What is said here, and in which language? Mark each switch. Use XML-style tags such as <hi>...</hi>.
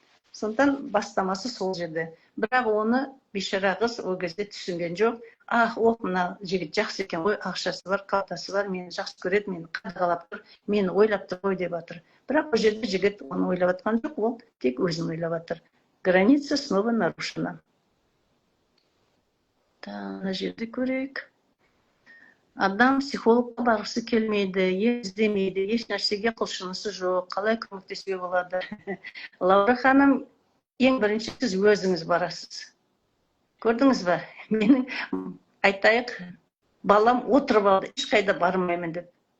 <kk>Сондықтан бастамасы сол жерде. Бірақ оны бейшара қыз ол кезде түсінген жоқ. Мына жігіт жақсы екен ғой, ақшасы бар, қалтасы бар, мені жақсы көреді, мені қадағалап тұр, мені ойлап тұр ғой деп жатыр. Бірақ ол жерде жігіт оны ойлап жатқан жоқ, ол тек өзін ойлап жатыр.</kk> <ru>Граница снова нарушена.</ru> <kk>Мына жерде көрейік. Адам психологқа барғысы келмейді, іздемейді, еш нәрсеге құлшынысы жоқ, қалай көмектесуге болады? Лаура ханым, ең бірінші сіз өзіңіз барасыз. Көрдіңіз бе? Менің айтайық, балам отырып алды, ешқайда бармаймын деп.</kk>